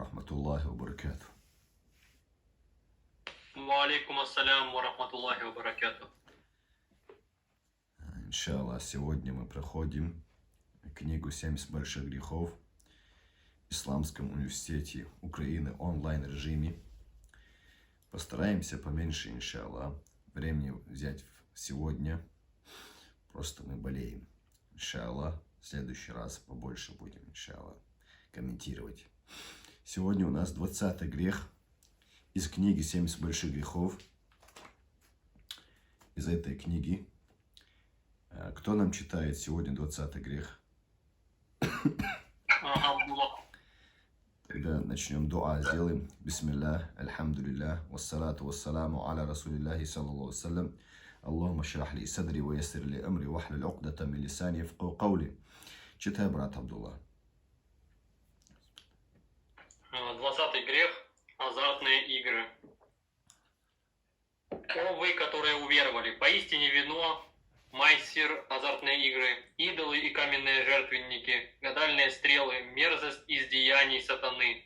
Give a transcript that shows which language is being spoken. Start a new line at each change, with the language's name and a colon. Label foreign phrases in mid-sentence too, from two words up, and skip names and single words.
Arabic: الله وبركاته. وعليكم السلام ورحمة الله وبركاته.
Russian: Иншаллах, сегодня мы проходим книгу «70 больших грехов» в Исламском университете Украины онлайн-режиме. Постараемся поменьше, иншаллах, времени взять сегодня. Просто мы болеем. Иншаллах, в следующий раз побольше будем, иншаллах, комментировать. Сегодня у нас 20-й грех из книги «70 больших грехов». Из этой книги. Кто нам читает сегодня 20-й грех? Тогда начнем дуа, сделаем. Бисмиллах,
Arabic: الحمد لله، والصلاة والسلام على رسول الله صلى الله السلام. اللهم اشرح لي صدري ويسر لي أمري واحلل عقدة من لساني يفقهوا قولي.
Russian: Читай, брат Абдулла. 20-й грех – азартные игры. О вы, которые уверовали, поистине вино, майсир, азартные игры, идолы и каменные жертвенники, гадальные стрелы, мерзость из деяний сатаны.